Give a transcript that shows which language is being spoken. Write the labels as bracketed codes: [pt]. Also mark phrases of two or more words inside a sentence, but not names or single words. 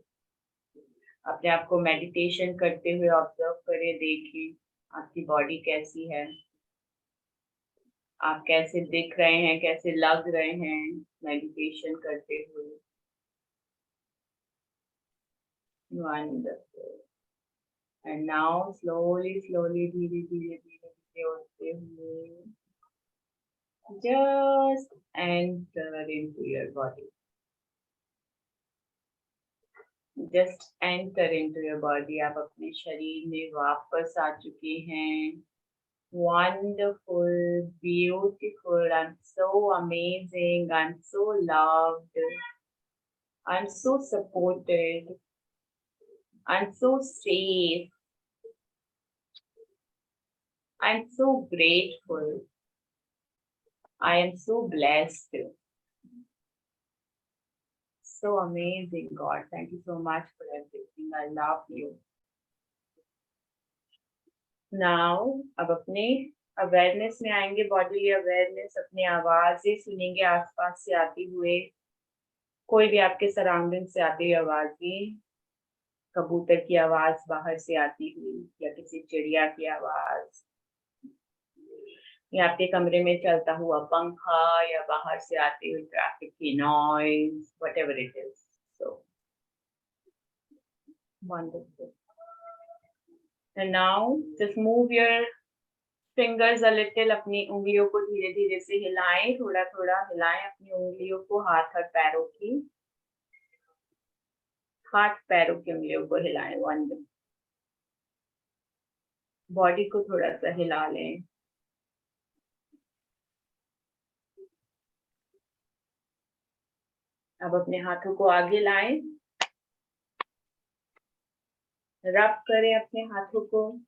[hi] अपने आप को मेडिटेशन करते हुए ऑब्जर्व करें, देखें आपकी बॉडी कैसी है, आप कैसे दिख रहे हैं, कैसे लग रहे हैं मेडिटेशन करते हुए। वंडरफुल। [en] and now slowly slowly [hi] धीरे धीरे धीरे धीरे उठते हुए [en] just enter into your body. Just enter into your body. [hi] आप अपने शरीर में वापस आ चुके हैं। [en] Wonderful, beautiful, I'm so amazing, I'm so loved, I'm so supported, I'm so safe, I'm so grateful, I am so blessed. So amazing, God. Thank you so much for everything. I love you. Now, [hi] अब अपने अवेयरनेस में आएंगे, [en] body awareness, [hi] अपनी आवाजें सुनेंगे आसपास से आती हुए, कोई भी आपके सराउंडिंग से आती हुई आवाजें, कबूतर की आवाज बाहर से आती हुई या किसी चिड़िया की आवाज, या आपके कमरे में चलता हुआ पंखा या बाहर से आती हुई ट्रैफिक की नॉइज, [en] whatever it is. So wonderful. And now just move your fingers a little. [hi] अपनी उंगलियों को धीरे धीरे से हिलाएं, थोड़ा थोड़ा हिलाएं अपनी उंगलियों को, हाथ और पैरों की, हाथ पैरों की उंगलियों को हिलाएं। वंडरफुल। बॉडी को थोड़ा सा हिला लें। अब अपने हाथों को आगे लाएं, रब करें अपने हाथों को।